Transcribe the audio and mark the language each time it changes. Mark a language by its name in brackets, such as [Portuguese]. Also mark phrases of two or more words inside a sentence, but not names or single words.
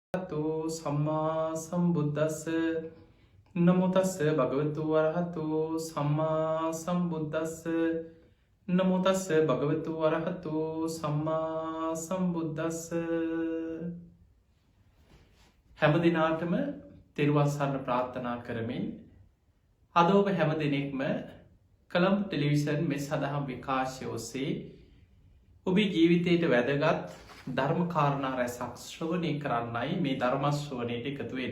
[Pali] අරහතු සම්මා සම්බුද්දස්ස නමෝ තස්ස භගවතු අරහතු සම්මා සම්බුද්දස්ස නමෝ තස්ස භගවතු අරහතු සම්මා සම්බුද්දස්ස. [Sinhala] හැම දිනාටම තෙරුවන් සරණ ප්‍රාර්ථනා කරමින් අද ඔබ හැම දෙනෙක්ම කළම්බ ටෙලිවිෂන් මෙ සඳහම් විකාශය ඔස්සේ ඔබේ ජීවිතයට වැදගත් ධර්ම කාරණා රැසක් ශ්‍රවණය කරන්නයි මේ ධර්මශ්‍රවණයට එකතුවෙන්.